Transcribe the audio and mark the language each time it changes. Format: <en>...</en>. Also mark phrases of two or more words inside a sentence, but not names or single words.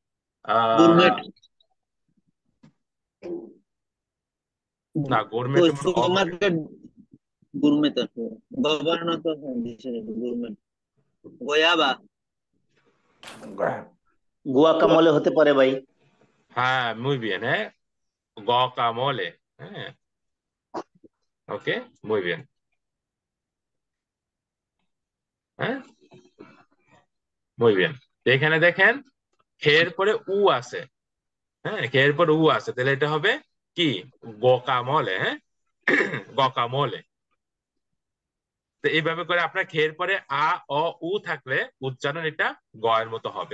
<bn>না, গোরমেট গুয়াকামলে হতে পারে ভাই।</bn> <es>muy bien, guacamole. Ok, muy bien. muy bien.</es> <bn>এখানে দেখেন খের পরে উ আছে। খের পরে উ আছে, তাহলে এটা হবে কি? গোকামলে। গকামলে। তো এইভাবে করে আপনার খের পরে আ অ উ থাকলে উচ্চারণ এটা গয়ের মতো হবে।</bn>